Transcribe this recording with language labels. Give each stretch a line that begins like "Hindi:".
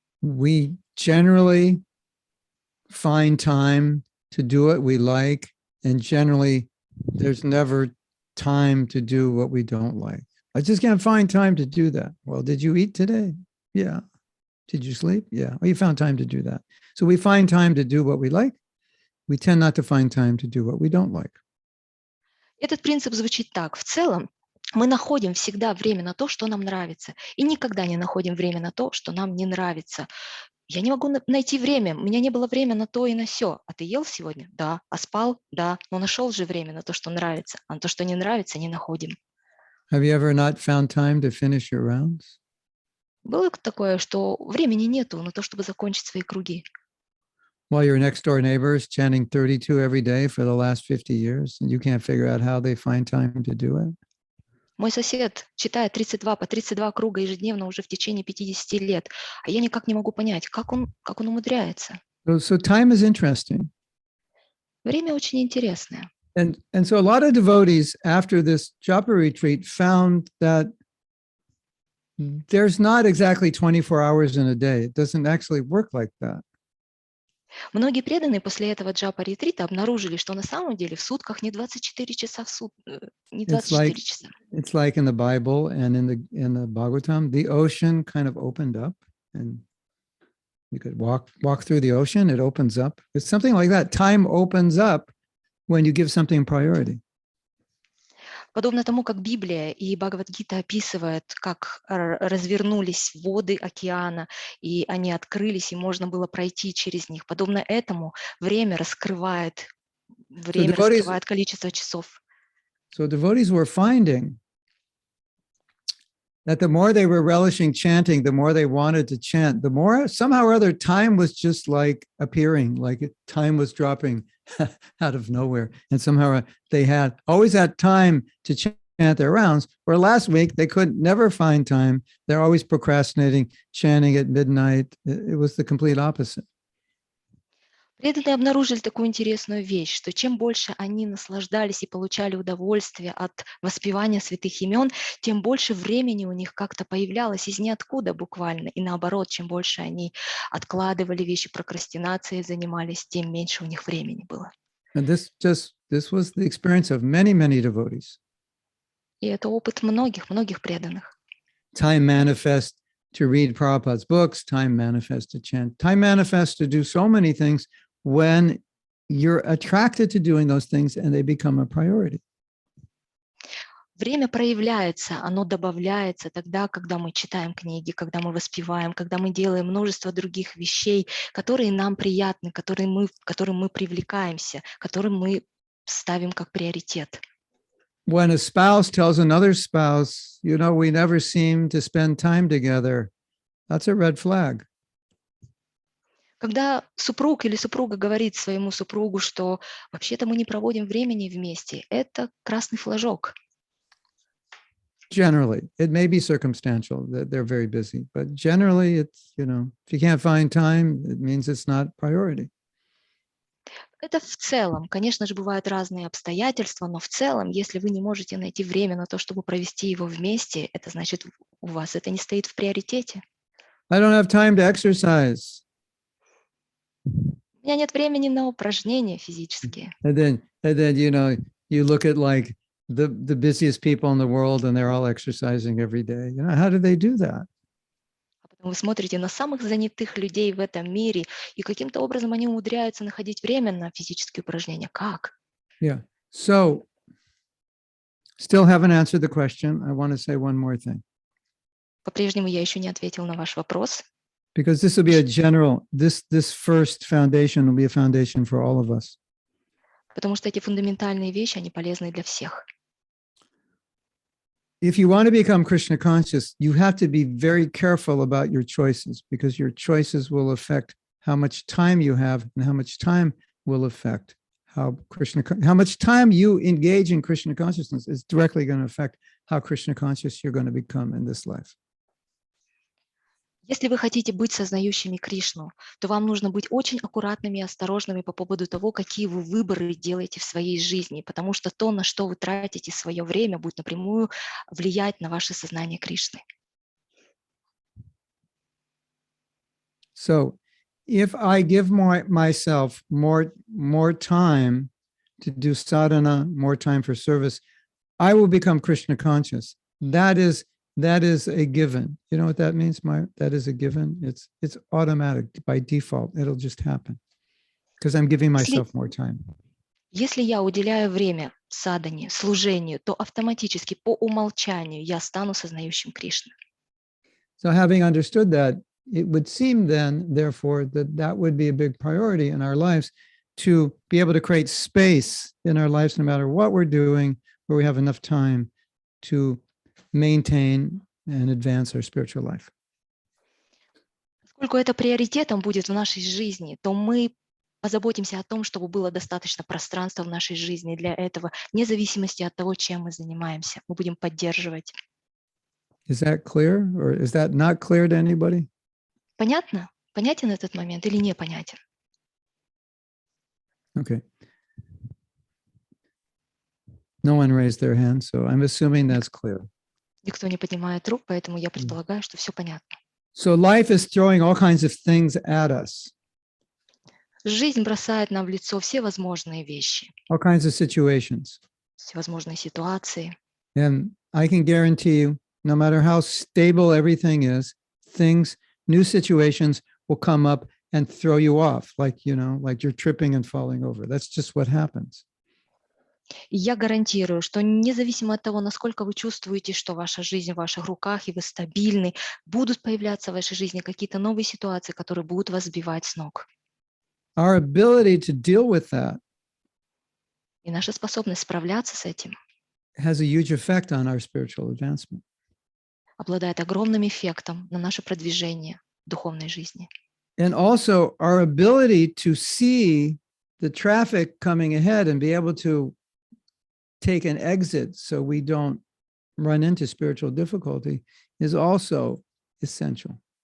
English: We generally find time to do what we like, and generally there's never time to do what we don't like. I just can't find time to do that. Well, did you eat today? Yeah. Did you sleep? Yeah. Well, you found time to do that. So we find time to do what we like. We tend not to find time to do what we don't like.
Russian: Этот принцип звучит так. В целом, мы находим всегда время на то, что нам нравится, и никогда не находим время на то, что нам не нравится. Я не могу найти время, у меня не было времени на то и на сё. А ты ел сегодня? Да. А спал? Да. Но нашел же время на то, что нравится. А на то, что не нравится, не находим.
English: Have you ever not found time to finish your rounds?
Russian: Было такое, что времени нету на то, чтобы закончить свои круги.
English: While your next door neighbor is chanting 32 every day for the last 50 years, and you can't figure out how they find time to do it?
Russian: Мой сосед читает 32 по 32 круга ежедневно уже в течение 50 лет, а я никак не могу понять, как он умудряется.
English: So time is interesting.
Russian: Время очень интересное.
English: And so a lot of devotees after this japa retreat found that there's not exactly 24 hours in a day. It doesn't actually work like that.
Russian: Многие преданные после этого джапа-ретрита обнаружили, что на самом деле в сутках не 24 часа в не 24 часа.
English: It's like in the Bible and in the Bhagavatam, the ocean kind of opened up and you could walk through the ocean, it opens up. It's something like that. Time opens up when you give something priority.
Russian: Подобно тому, как Библия и Бхагавад-гита описывают, как развернулись воды океана, и они открылись, и можно было пройти через них. Подобно этому время раскрывает количество часов.
English: So devotees were finding that the more they were relishing chanting, the more they wanted to chant, the more somehow or other time was just like appearing, like time was dropping out of nowhere. And somehow they always had time to chant their rounds, where last week they could never find time. They're always procrastinating, chanting at midnight. It was the complete opposite.
Russian: Преданные обнаружили такую интересную вещь, что чем больше они наслаждались и получали удовольствие от воспевания святых имен, тем больше времени у них как-то появлялось из ниоткуда буквально. И наоборот, чем больше они откладывали вещи, прокрастинацией занимались, тем меньше у них времени было.
English: And this was the experience of many, many devotees.
Russian: И это опыт многих преданных.
English: Time manifests to read Prabhupada's books, time manifests to chant, time manifests to do so many things when you're attracted to doing those things and they become a priority.
Russian: Время проявляется, оно добавляется тогда, когда мы читаем книги, когда мы воспеваем, когда мы делаем множество других вещей, которые нам приятны, к которым мы привлекаемся, которые мы ставим как приоритет.
English: When a spouse tells another spouse, you know, we never seem to spend time together, that's a red flag.
Russian: Когда супруг или супруга говорит своему супругу, что вообще-то мы не проводим времени вместе, это красный флажок.
English: Generally, it may be circumstantial that they're very busy, but generally it's, you know, if you can't find time, it means it's not priority.
Russian: Это в целом. Конечно же, бывают разные обстоятельства, но в целом, если вы не можете найти время на то, чтобы провести его вместе, это значит, у вас это не стоит в приоритете.
English: I don't have time to exercise.
Russian: У меня нет времени на упражнения физические.
English: And then you look at like the busiest people in the world and they're all exercising every day. How do they do that?
Russian: А потом вы смотрите на самых занятых людей в этом мире, и каким-то образом они умудряются находить время на физические упражнения. Как?
English: Yeah. So still haven't answered the question. I want to say one more thing.
Russian: По-прежнему я еще не ответил на ваш вопрос.
English: Because this will be a general, this first foundation will be a foundation for all of us.
Russian: Потому что эти фундаментальные вещи, они полезны для всех.
English: If you want to become Krishna conscious, you have to be very careful about your choices because your choices will affect how much time you have and how much time will affect how much time you engage in Krishna consciousness is directly going to affect how Krishna conscious you're going to become in this life.
Russian: Если вы хотите быть сознающими Кришну, то вам нужно быть очень аккуратными и осторожными по поводу того, какие вы выборы делаете в своей жизни, потому что то, на что вы тратите свое время, будет напрямую влиять на ваше сознание Кришны.
English: So, if I give myself more time to do sadhana, more time for service, I will become Krishna conscious. That is a given. You know what that means, Maya? That is a given. It's automatic by default. It'll just happen because I'm giving myself more time.
Russian: Если я уделяю время садхане, служению, то автоматически по умолчанию я стану сознающим Кришны.
English: So having understood that, it would seem then, therefore, that would be a big priority in our lives to be able to create space in our lives, no matter what we're doing, where we have enough time to maintain and advance our spiritual life.
Russian: Поскольку это приоритетом будет в нашей жизни, то мы позаботимся о том, чтобы было достаточно пространства в нашей жизни для этого, вне зависимости от того, чем мы занимаемся. Мы будем поддерживать.
English: Is that clear, or is that not clear to anybody?
Russian: Понятно? Понятен этот момент или непонятен?
English: Okay. No one raised their hand, so I'm assuming that's clear.
Russian: Никто не поднимает рук, поэтому я предполагаю, что все понятно.
English: So life is throwing all kinds of things at us.
Russian: Жизнь бросает нам в лицо все возможные вещи,
English: All kinds of situations.
Russian: всевозможные ситуации.
English: And I can guarantee you, no matter how stable everything is, new situations will come up and throw you off, like you're tripping and falling over. That's just what happens.
Russian: И я гарантирую, что независимо от того, насколько вы чувствуете, что ваша жизнь в ваших руках и вы стабильны, будут появляться в вашей жизни какие-то новые ситуации, которые будут вас сбивать с ног.
English: Our ability to deal with that
Russian: И наша способность справляться с этим
English: has a huge effect on our spiritual advancement.
Russian: обладает огромным эффектом на наше продвижение в духовной жизни.
English: And also our ability to see the traffic coming ahead and be able to take an exit so we don't run into spiritual difficulty is also essential.